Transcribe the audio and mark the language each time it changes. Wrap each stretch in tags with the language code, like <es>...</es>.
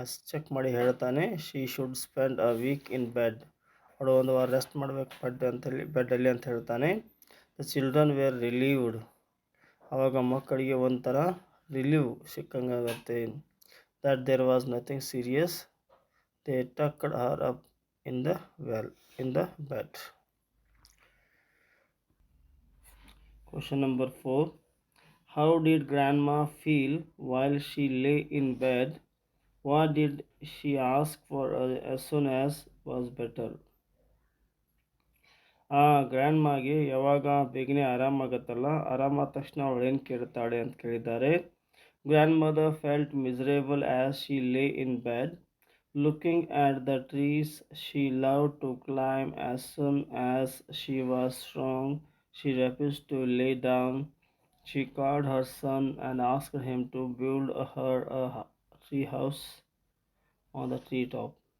<kn>Check ಮಾಡಿ ಹೇಳ್ತಾನೆ</kn> <en>She should spend a week in bed.</en> <kn>ಅವಳು ಒಂದು ವಾರ ರೆಸ್ಟ್ ಮಾಡಬೇಕು ಬೆಡ್ಡಲ್ಲಿ ಅಂತ ಹೇಳ್ತಾನೆ.</kn> <en>The children were relieved.</en> <kn>ಆವಾಗ ಮಕ್ಕಳಿಗೆ ಒಂಥರ relieve ಸಿಕ್ಕಂಗಾಗತ್ತೆ.</kn> <en>that there was nothing serious. They tucked her up in the bed. Question number 4. How did grandma feel while she lay in bed? What did she ask for as soon as was better?</en> <kn>ಆ ಗ್ರ್ಯಾಂಡ್ಮಾಗೆ ಯಾವಾಗ ಬೇಗನೆ ಆರಾಮಾಗತ್ತಲ್ಲ, ಆರಾಮಾದ ತಕ್ಷಣ ಅವಳು ಏನು ಕೇಳ್ತಾಳೆ ಅಂತ ಕೇಳಿದ್ದಾರೆ.</kn> <en>Grandmother felt miserable as she lay in bed, looking at the trees she loved to climb. As soon as she was strong, she refused to lay down. She called her son and asked him to build her a tree house on the treetop.</en>